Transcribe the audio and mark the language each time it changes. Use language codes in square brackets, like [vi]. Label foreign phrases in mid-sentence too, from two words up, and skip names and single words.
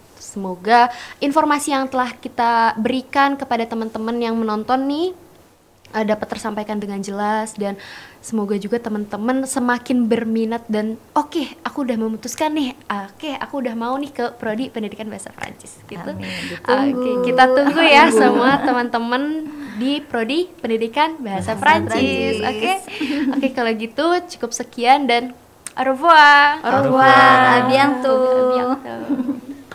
[id] Semoga informasi yang telah kita berikan kepada teman-teman yang menonton nih dapat tersampaikan dengan jelas dan semoga juga teman-teman semakin berminat dan oke, aku udah memutuskan nih, aku udah mau nih ke prodi pendidikan bahasa Prancis gitu. Amin, ditunggu. Oke, kita tunggu ya semua teman-teman di prodi pendidikan bahasa Prancis. Oke, kalau gitu cukup sekian dan [fr] au revoir. Au revoir, à bientôt. À bientôt.